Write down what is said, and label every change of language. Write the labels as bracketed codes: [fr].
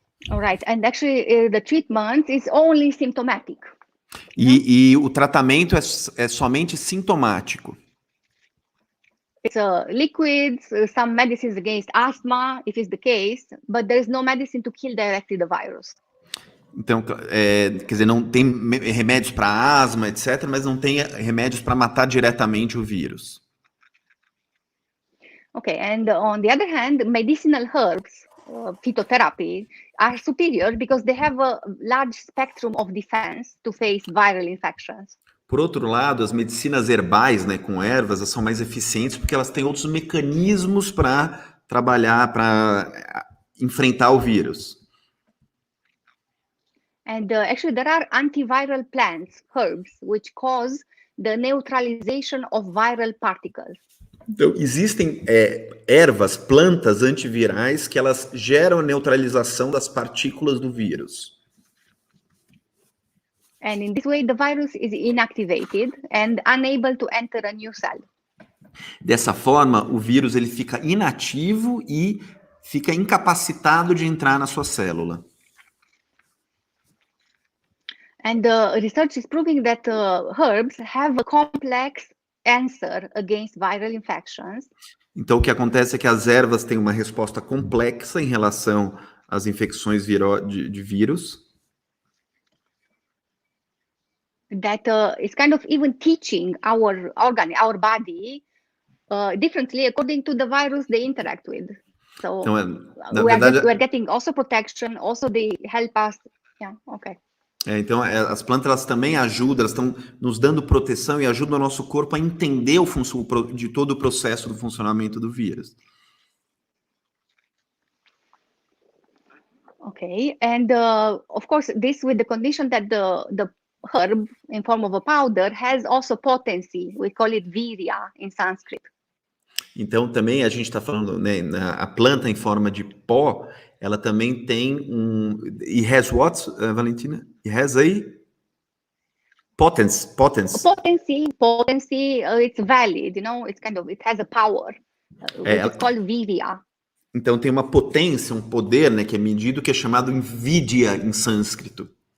[en] All right, and actually the treatment is only symptomatic. [pt] E o tratamento é somente sintomático. [en] It's liquids, some medicines against asthma, if it's the case, but there is no medicine to kill directly the virus. [pt] Então, quer dizer, não tem remédios para asma, etc., mas não tem remédios para matar diretamente o vírus. [en] Okay, and on the other hand, medicinal herbs, phytotherapy, are superior because they have a large spectrum of defense to face viral infections. [pt] Por outro lado, as medicinas herbais, né, com ervas, elas são mais eficientes porque elas têm outros mecanismos para trabalhar, para enfrentar o vírus. [en] And actually, there are antiviral plants, herbs, which cause the neutralization of viral particles. [pt] Então, existem ervas, plantas antivirais que elas geram a neutralização das partículas do vírus. [en] And in this way, the virus is inactivated and unable to enter a new cell. [pt] Dessa forma, o vírus ele fica inativo e fica incapacitado de entrar na sua célula. [en] And the research is proving that herbs have a complex answer against viral infections. [pt] Então, o que acontece é que as ervas têm uma resposta complexa em relação às infecções de vírus. [en] That is kind of even teaching our body differently according to the virus they interact with. So [pt] então, [en] we're getting also protection, also they help us. Yeah, okay. [pt] Então, as plantas elas também ajudam, elas estão nos dando proteção e ajudam o nosso corpo a entender de todo o processo do funcionamento do vírus. [en] Okay, and of course, this with the condition that the herb in form of a powder has also potency. We call it virya in Sanskrit. [pt] Então, também a gente está falando, né, a planta em forma de pó, ela também tem [en] It has what, Valentina? It has a potency. Potency, it's valid, you know, it's kind of, it has a power, which is called virya. [pt] Então, tem uma potência, um poder, né, que é medido, que é chamado vidya em sânscrito.